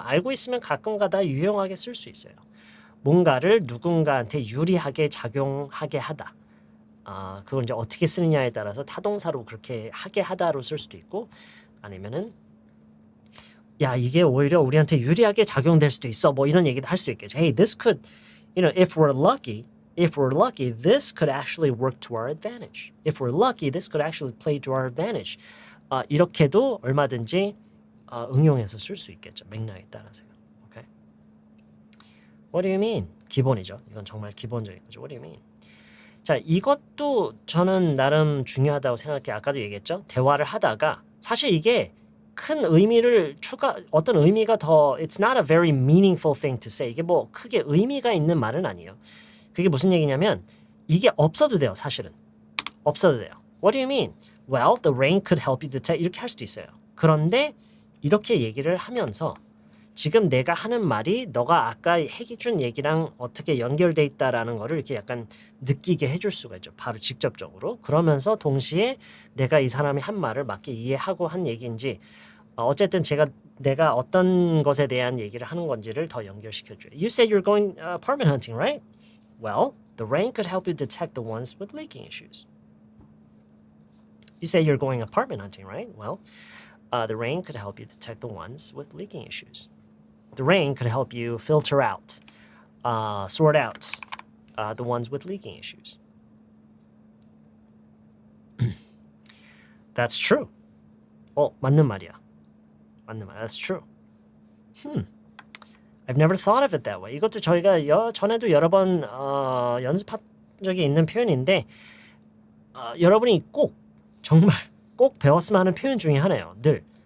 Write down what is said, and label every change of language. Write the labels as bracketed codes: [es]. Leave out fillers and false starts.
[ko] 알고 있으면 가끔가다 유용하게 쓸 수 있어요. 뭔가를 누군가한테 유리하게 작용하게 하다. 그걸 이제 어떻게 쓰느냐에 따라서 타동사로 그렇게 하게 하다로 쓸 수도 있고, 아니면은 야 이게 오히려 우리한테 유리하게 작용될 수도 있어. 뭐 이런 얘기도 할 수도 있겠죠. [en] Hey, this could, if we're lucky, this could actually work to our advantage. If we're lucky, this could actually play to our advantage. [ko] 이렇게도 얼마든지 응용해서 쓸 수 있겠죠. 맥락에 따라서요. [en] Okay? What do you mean? [ko] 기본이죠. 이건 정말 기본적인 거죠. [en] What do you mean? [ko] 자, 이것도 저는 나름 중요하다고 생각해요. 아까도 얘기했죠. 대화를 하다가 사실 이게 큰 의미를 어떤 의미가 더 [en] it's not a very meaningful thing to say. [ko] 이게 뭐 크게 의미가 있는 말은 아니에요. 그게 무슨 얘기냐면 이게 없어도 돼요. 사실은. 없어도 돼요. [en] What do you mean? Well, the rain could help you detect. [ko] 이렇게 할 수도 있어요. 그런데 이렇게 얘기를 하면서 지금 내가 하는 말이 너가 아까 해준 얘기랑 어떻게 연결돼 있다라는 거를 이렇게 약간 느끼게 해줄 수가 있죠. 바로 직접적으로. 그러면서 동시에 내가 이 사람이 한 말을 맞게 이해하고 한 얘기인지 어쨌든 내가 어떤 것에 대한 얘기를 하는 건지를 더 연결시켜줘요. [en] You said you're going apartment hunting, right? Well, the rain could help you detect the ones with leaking issues. You say you're going apartment hunting, right? Well, the rain could help you detect the ones with leaking issues. The rain could help you filter out, sort out the ones with leaking issues. That's true. [ko] 맞는 말이야. 맞는 말. [en] That's true. I've never thought of it that way. [ko] 이것도 저희가 전에도 여러 번 연습한 적이 있는 표현인데 여러분이 정말 꼭 배웠으면 하는 표현 중에 하나예요. 늘.